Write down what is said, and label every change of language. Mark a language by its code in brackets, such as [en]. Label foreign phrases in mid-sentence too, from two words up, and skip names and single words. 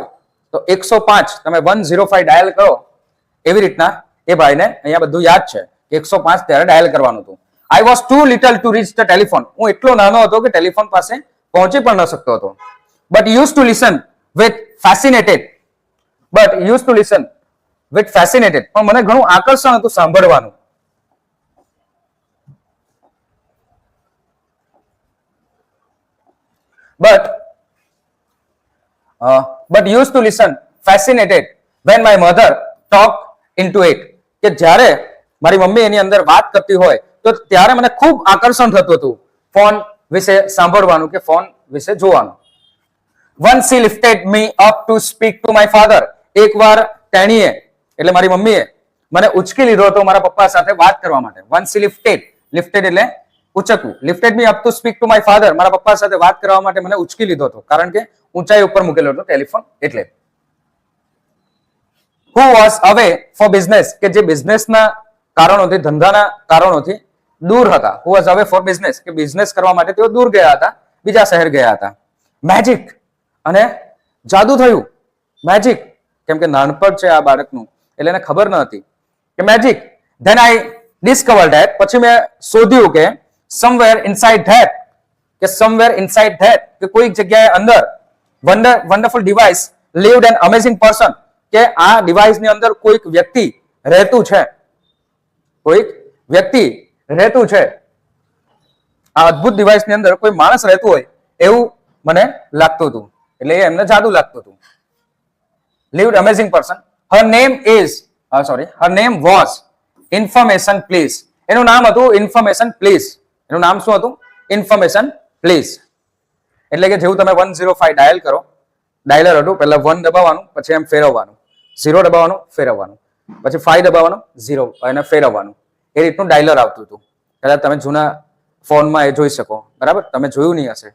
[gu] તો 105 તમે 105 ડાયલ કરો, એવી રીતના એ ભાઈને અહીંયા બધું યાદ છે કે 105 ત્યારે ડાયલ કરવાનું હતું. [en] I was too little to reach the telephone. [gu] હું એટલો નાનો હતો કે ટેલિફોન પાસે પહોંચી પણ ન શકતો હતો. [en] but used to listen with fascinated. [gu] પણ મને ઘણું આકર્ષણ હતું સાંભળવાનું. [en] But used to listen fascinated when my mother talked into it. [gu] કે જ્યારે મારી મમ્મી એની અંદર વાત કરતી હોય તો ત્યારે મને ખૂબ આકર્ષણ થતું હતું ફોન વિશે સાંભળવાનું કે ફોન વિશે જોવાનું. [en] Once she lifted me up to speak to my father. [gu] એકવાર તેણીએ એટલે મારી મમ્મીએ મને ઉચકી લીધો હતો મારા પપ્પા સાથે વાત કરવા માટે. [en] Once she lifted [gu] એટલે ઉચકવું. [en] Lifted me up to speak to my father. [gu] મારા પપ્પા સાથે વાત કરવા માટે મને ઉચકી લીધો હતો, કારણ કે ઊંચાઈ ઉપર મૂકેલો હતો ટેલિફોન એટલે. [en] Who was away for business. [gu] કે જે બિઝનેસના કારણોથી, ધંધાના કારણોથી દૂર હતા. [en] Who was away for business. [gu] કે બિઝનેસ કરવા માટે તેઓ દૂર ગયા હતા, બીજા શહેર ગયા હતા. મેજિક. અને જાદુ થયું. મેજિક કેમ કે નાનપણ છે આ બાળકનું, એટલે એને ખબર ન હતી કે મેજિક. [en] Then I discovered that. [gu] પછી મેં શોધ્યું કે [en] somewhere inside that [gu] કે કોઈક જગ્યાએ અંદર [en] wonderful device lived an amazing person. [gu] કે આ ડિવાઇસની અંદર કોઈક વ્યક્તિ રહેતું છે. આ અદ્ભુત ડિવાઇસની અંદર કોઈ માણસ રહેતું હોય એવું મને લાગતું હતું, એટલે એમને જાદુ લાગતું હતું. [en] lived amazing person. her name was information please. [gu] એનું નામ હતું [en] information please. [gu] એનું નામ શું હતું? [en] information please. [gu] એટલે કે જેવું તમે 105 ડાયલ કરો, ડાયલર હતું, પહેલા 1 દબાવવાનું, પછી એમ ફેરવવાનું, 0 દબાવવાનું, ફેરવવાનું, પછી 5 દબાવવાનું, 0 અને ફેરવવાનું. એ રીતનું ડાયલર આવતું હતું. કદાચ તમે જૂના ફોનમાં એ જોઈ શકો. બરાબર, તમે જોયું નહીં હશે.